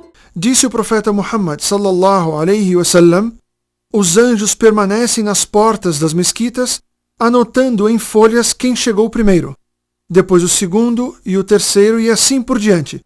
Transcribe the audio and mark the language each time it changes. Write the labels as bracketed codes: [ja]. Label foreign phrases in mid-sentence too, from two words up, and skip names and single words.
[pt] Disse o profeta Muhammad [ar] صلى الله عليه وسلم: [pt] os anjos permanecem nas portas das mesquitas, anotando em folhas quem chegou primeiro, depois o segundo e o terceiro e assim por diante.